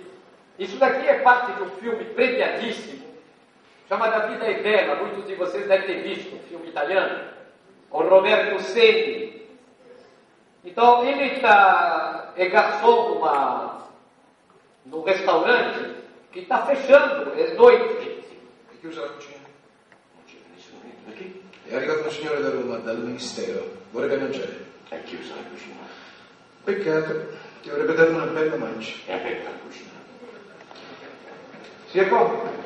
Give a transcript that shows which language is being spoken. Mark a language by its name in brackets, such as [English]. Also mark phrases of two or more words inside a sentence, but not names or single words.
[Portuguese] Isso daqui é parte de um filme premiadíssimo, chama Da Vida é Bella. Muitos de vocês devem ter visto um filme italiano, com Roberto Seni. Então, ele é garçom num restaurante que está fechando, è noite. [Italian] È chiusa la cucina? Non c'è nessuno qui. È arrivato un signore da Roma, dal ministero. Vorrebbe mangiare. È chiusa la cucina. Peccato. Ti vorrebbe dare una bella mancia. È aperta la cucina. Si è qua?